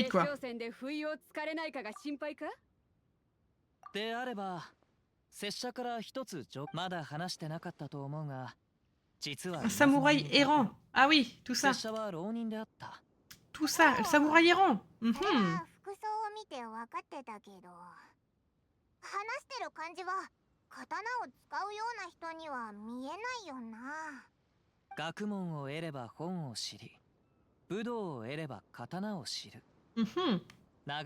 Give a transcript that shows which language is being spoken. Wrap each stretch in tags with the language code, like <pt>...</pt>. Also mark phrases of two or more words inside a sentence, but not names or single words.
<ja>決</ja> <fr>quoi.</fr> <ja>勝戦で不意をつかれないかが心配か？であれば、拙者から一つまだ話してなかったと思うが、実は</ja> <fr>Un samouraï errant. Ah oui, tout ça.</fr> <ja>拙者は浪人であった。</ja> <fr>Tout ça, le samouraï errant.</fr> <ja>それ Mhm. は服装を見て分かってたけど、話してる感じは刀を使うような人には見えないよな。学問を得れば本を知り、武道を得れば刀を知る。</ja>